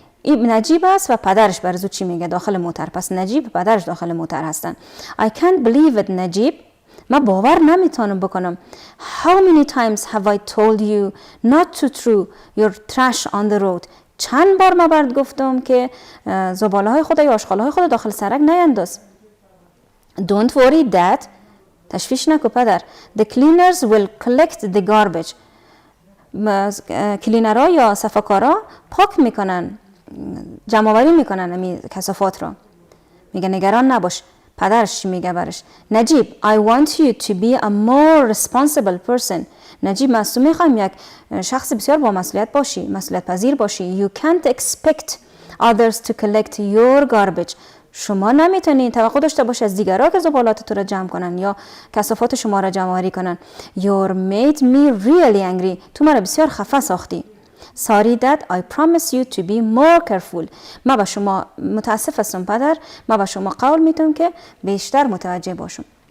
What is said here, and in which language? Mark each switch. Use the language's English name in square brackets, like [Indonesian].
[Persian] نجیب است و پدرش برزو چی میگه داخل موتر. پس نجیب پدرش داخل موتر هستن. [English] I can't believe it Najib. [Persian] من باور نمیتونم بکنم. [English] How many times have I told you not to throw your trash on the road? [Persian] چند بار من برات گفتم که زباله های خود یا آشغال های خود داخل سرک نینداز. [English] Don't worry dad. [Persian] تشویش نکن پدر. [English] The cleaners will collect the garbage. [Persian] کلینرها یا صفاکارا پاک میکنن، جمع آوری میکنن این کثافات را. میگه نگران نباش. پدرش میگه برش [English] Najib I want you to be a more responsible person. [Persian] نجیب من از تو میخوایم یک شخص بسیار با مسئولیت باشی، مسئولیت پذیر باشی. [English] You can't expect others to collect your garbage. [Persian] شما نمیتونید توقع داشته باشی از دیگرها که زبالات تو را جمع کنن یا کثافات شما را جمع آوری کنن. [English] You made me really angry. [Persian] تو مرا بسیار خفه ساختی. [English] Sorry dad, I promise you to be more careful. [Persian] من به شما متاسف هستم پدر، من به شما قول میدم که بیشتر متوجه باشم.